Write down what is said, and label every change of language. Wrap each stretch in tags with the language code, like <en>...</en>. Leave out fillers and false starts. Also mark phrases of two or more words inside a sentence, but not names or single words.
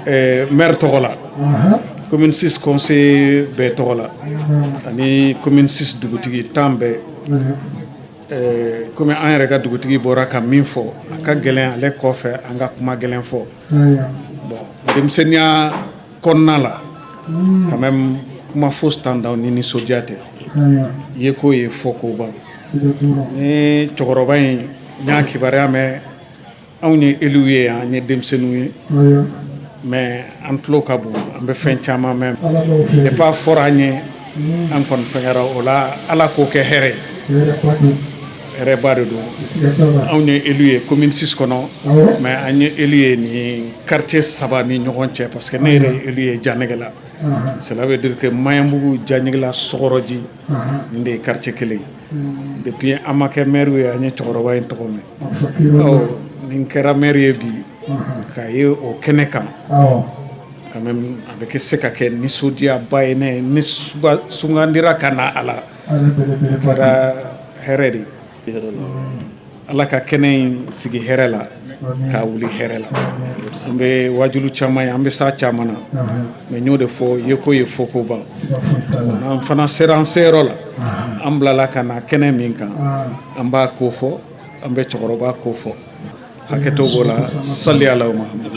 <bm>maire tɔgɔ la commune 6 conseil bɛɛ tɔgɔ la ani commune 6 dugutigi 10 bɛɛ comme an yɛrɛ ka dugutigi bɔra ka min fɔ a ka gɛlɛn ale kɔfɛ an ka kuma gɛlɛn fɔ bon denmisɛnniya kɔnɔna la</bm> <fr>quand même</fr> <bm>kuma fosi t'an da ni nisɔndiya tɛ ye ko ye fɔ ko ban ni cɛkɔrɔba in n y'a kibaruya mɛn anw ye élu ye an ye denmisɛnninw ye mais an tulo ka bon an bɛ fɛn caman mɛn depuis a fɔra an ye an kɔni fɛngɛra o la ala k'o kɛ hɛrɛ hɛrɛba de don anw ye élu ye commune 6 kɔnɔ mais an ye élu ye ni quartier 3 ni ɲɔgɔn cɛ parce que ne yɛrɛ ye élu ye Janɛgɛ la</bm> <fr>cela veut dire que</fr> <bm>Maɲanbugu Janɛgɛ la Sɔgɔrɔji nin de ye quartier kelen depuis an ma kɛ maire ye an ye cɛkɔrɔba in tɔgɔ mɛn nin kɛra maire ye bi k'a ye o kɛnɛ kan</bm> <fr>quand même</fr> <bm>a bɛ se ka kɛ nisɔndiyaba ye ne sugandira ka na a la kɛra hɛrɛ de ala ka kɛnɛ in sigi hɛrɛ la k'a wuli hɛrɛ la an bɛ wajulu caman ye an bɛ s'a caman na mais n y'o de fɔ ye ko ye fɔ ko ban an fana sera an seyɔrɔ la an bilala ka na kɛnɛ min kan an b'a ko fɔ an bɛ cɛkɔrɔba ko fɔ hakɛto b'o la sali ala Muhamadu</bm>